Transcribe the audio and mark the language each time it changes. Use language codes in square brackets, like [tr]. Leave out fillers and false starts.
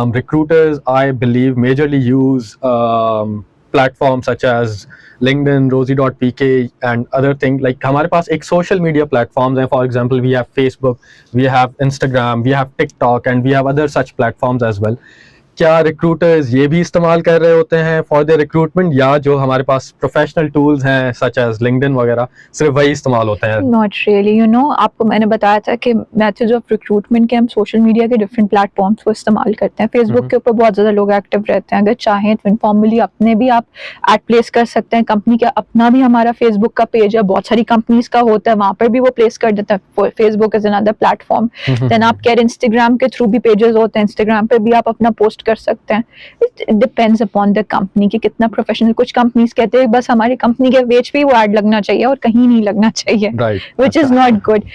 [en] Recruiters I believe majorly use platforms such as LinkedIn, Rosie.pk and other things. [ur] Like ہمارے پاس ایک social media platforms ہیں. [en] For example, we have Facebook, we have Instagram, we have TikTok and we have other such platforms as well. [ur] کیا ریکروٹرز یہ بھی استعمال کر رہے ہوتے ہیں [en] for the recruitment, [ur] یا جو ہمارے پاس پروفیشنل ٹولز ہیں [en] such as [ur] LinkedIn وغیرہ صرف وہی استعمال ہوتے ہیں؟ [en] Not really. [ur] آپ کو میں نے بتایا تھا کہ میتھڈز آف ریکروٹمنٹ کے ہم سوشل میڈیا کے ڈفرینٹ پلیٹ فارمس کو استعمال کرتے ہیں. فیس بک کے اوپر بہت زیادہ لوگ ایکٹیو رہتے ہیں. اگر چاہیں تو انفارملی اپنے بھی آپ ایڈ پلیس کر سکتے ہیں. کمپنی کا اپنا بھی ہمارا فیس بک کا پیج ہے, بہت ساری کمپنیز کا ہوتا ہے, وہاں پر بھی وہ پلیس کر دیتے ہیں. [en] Facebook is another platform. [ur] دین آپ کہہ رہے انسٹاگرام کے تھرو بھی پیجز ہوتے ہیں, انسٹاگرام پہ بھی آپ اپنا پوسٹ کر سکتے ہیں. [en] It depends upon the company [ur] کہ کتنا پروفیشنل. کچھ کمپنیز کہتے ہیں بس ہماری کمپنی کے پیج پہ وہ ایڈ لگنا چاہیے اور کہیں نہیں لگنا چاہیے, [en] which is not good.